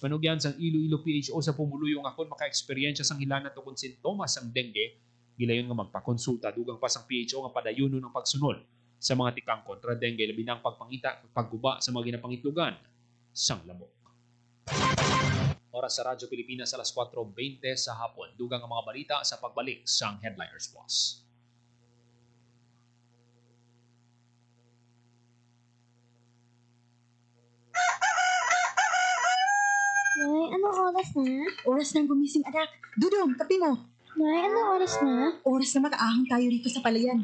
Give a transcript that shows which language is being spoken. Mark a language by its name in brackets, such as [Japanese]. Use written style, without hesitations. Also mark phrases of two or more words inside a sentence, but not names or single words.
[Hiligaynon] Panugyan sang Iloilo PHO sa pumuluyo nga kon maka-experience sang hilanat o kon sintomas sang dengue, gilayon nga magpakonsulta dugang pa sang PHO nga padayuno ng pagsunod sa mga tikang kontra dengue labi na ang pagpangita at pagguba sa mga ginapangitlugan sang lamok. Oras sa Radyo Pilipinas alas 4:20 sa hapon. Dugang ang mga balita sa pagbalik sang Headliners Plus. [Filipino] Nay, anong oras na? Oras ng gumising, anak. Dudong, tabi mo. Nay, anong oras na? Oras na mag-aahon tayo rito sa palayan.